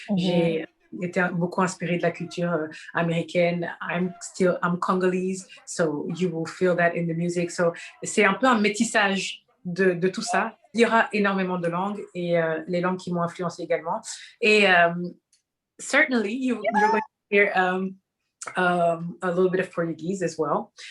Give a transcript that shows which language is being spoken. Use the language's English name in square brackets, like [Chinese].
[French] J'ai été beaucoup inspirée de la culture américaine. [English] I'm Congolese, so you will feel that in the music. [French] So, c'est un peu un métissage de tout ça. Il y aura énormément de langues et les langues qui m'ont influencé également. [English] Et certainly, you're going to hear a little bit of Portuguese as well.